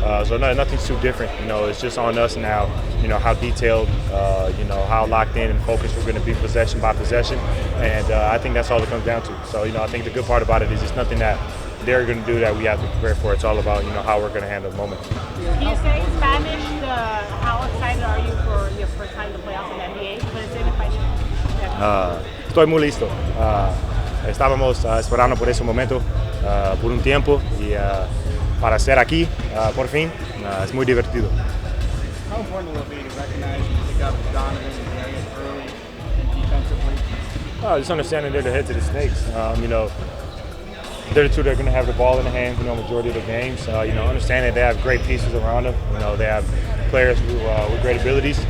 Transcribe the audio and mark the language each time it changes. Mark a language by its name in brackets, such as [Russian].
[English] So nothing's too different. It's just on us now. How detailed, how locked in and focused we're going to be possession by possession. And I think that's all it comes down to. So I think the good part about it is it's nothing that they're going to do that we have to prepare for. It's all about how we're going to handle the moment. Can you say in Spanish how excited are you for your first time to play out in the NBA? [Spanish] Puede ser en español. Estoy muy listo. Estábamos esperando por ese momento por un tiempo y para estar aquí por fin es muy divertido. [English] How important will it be to recognize and pick up Donovan and Darius early and defensively? Just understanding they're the heads of the snakes. They're the two that are going to have the ball in the hands, majority of the games. Understanding they have great pieces around them. They have players with great abilities.